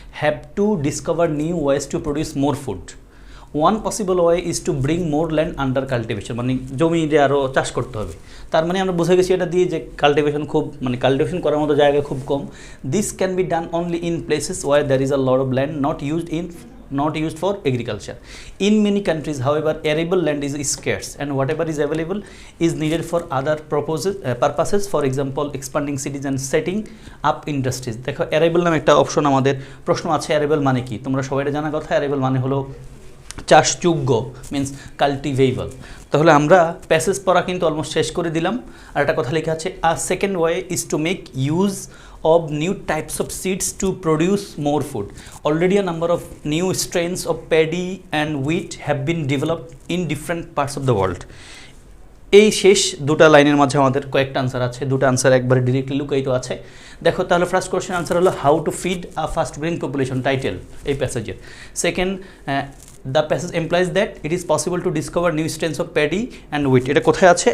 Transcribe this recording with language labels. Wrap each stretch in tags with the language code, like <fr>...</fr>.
<en>Have to discover new ways to produce more food. One possible way is to bring more land under cultivation.</en> <bn>মানে জমিতে আরও চাষ করতে হবে। তার মানে আমরা বুঝে গেছি এটা দিয়ে যে কাল্টিভেশন করার মতো জায়গা খুব কম।</bn> <en>This can be done only in places where there is a lot of land not used for agriculture. In many countries, however, arable land is scarce and whatever is available is needed for other purposes, for example, expanding cities and setting up industries.</en> <bn>দেখো arable নামে একটা option আমাদের প্রশ্ন আছে। arable মানে কি? তোমরা সবাই জানা কথা। arable মানে হলো চাষযোগ্য,</bn> <en>Means cultivable.</en> <bn>তাহলে আমরা প্যাসেজ পড়া কিন্তু অলমোস্ট শেষ করে দিলাম। আর একটা কথা লেখা আছে,</bn> <en>A second way is to make use of new types of seeds to produce more food. Already a number of new strains of paddy and wheat have been developed in different parts of the world.</en> <bn>এই শেষ দুটা লাইনের মাঝে আমাদের কয়েকটা answer আছে, দুটো answer একবারে ডিরেক্টলি লুকায়িত আছে। দেখো তাহলে ফার্স্ট কোশ্চেন আনসার হলো</bn> <en>how to feed a fast growing population,</en> <bn>title এই প্যাসেজের।</bn> <en>Second, the passage implies that it is possible to discover new strains of paddy and wheat.</en> <bn>এটা কোথায় আছে?</bn>